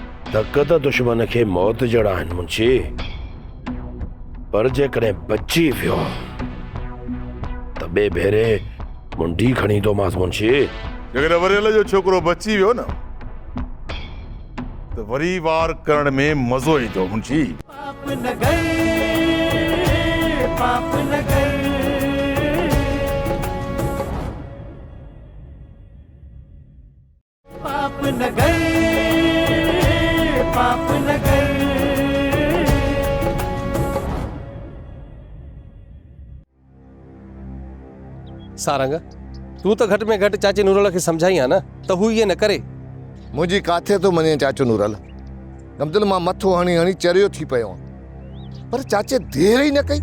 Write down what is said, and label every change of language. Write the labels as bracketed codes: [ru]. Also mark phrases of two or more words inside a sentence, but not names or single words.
[sd] धक त दुश्मन खे मौत जड़ा आहिनि मुंशी, पर जेकॾहिं बची वियो त ॿिए भेरे मुंडी खणी थो मांसि मुंशी। जेकॾहिं वरियल जो छोकिरो बची वियो न त वरी वार करण में मज़ो ईंदो मुंशी। पाप न गए, पाप न गए। पाप न गए, पाप न गए। सारंग, तूं त घटि में घटि चाचे नूरल खे सम्झाई आहे न त हू इहे न करे। मुंहिंजी काथे थो मञे चाचो नूरल। गमदिल मां मथो हणी हणी चरियो थी पियो आहियां, पर चाचे देर ई न कई।